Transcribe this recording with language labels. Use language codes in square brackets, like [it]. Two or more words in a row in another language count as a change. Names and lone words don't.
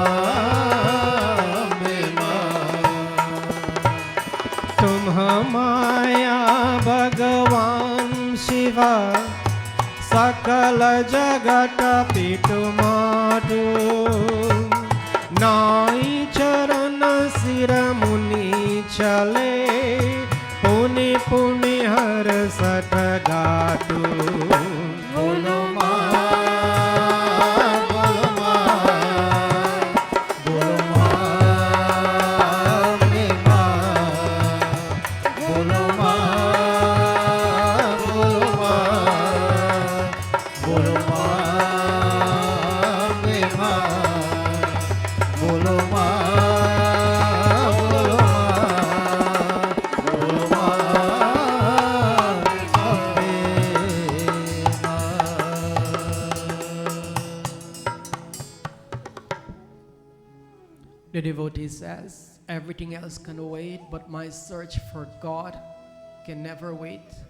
[hi] तुम माया भगवान शिवा सकल जगत पितुमातु नाई चरण सिर मुनि चले पुनि पुनि हर सत गाटु बोलो माँ बोलो माँ बोलो माँ मे माँ बोलो माँ बोलो माँ बोलो माँ मे माँ बोलो माँ बोलो माँ [en] The devotee says, everything else can wait, but my search for God can never wait.